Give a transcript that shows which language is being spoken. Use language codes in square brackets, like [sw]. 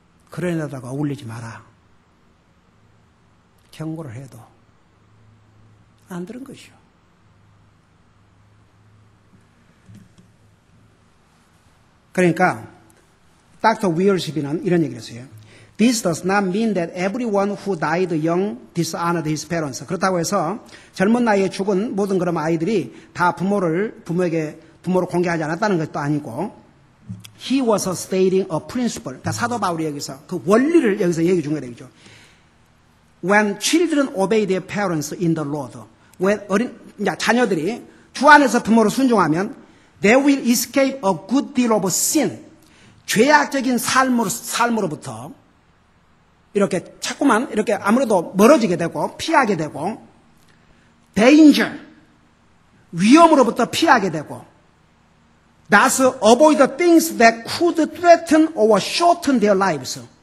[ko] 그런 데다가 어울리지 마라. 경고를 해도 안 들은 것이요. 그러니까 닥터 위얼시비는 이런 얘기를 했어요. [en] This does not mean that everyone who died young dishonored his parents. [ko] 그렇다고 해서 젊은 나이에 죽은 모든 그런 아이들이 다 부모를 공개하지 않았다는 것도 아니고, [en] He was stating a principle. [ko] 그러니까 사도 바울이 여기서 그 원리를 여기서 얘기 준 거죠. [en] When children obey their parents in the Lord, when [ko] 자녀들이 주 안에서 부모를 순종하면, [en] they will escape a good deal of sin. [ko] 죄악적인 삶으로부터 이렇게 자꾸만 이렇게 아무래도 멀어지게 되고 피하게 되고, danger, 위험으로부터 피하게 되고, [en] thus avoid the things that could threaten or shorten their lives.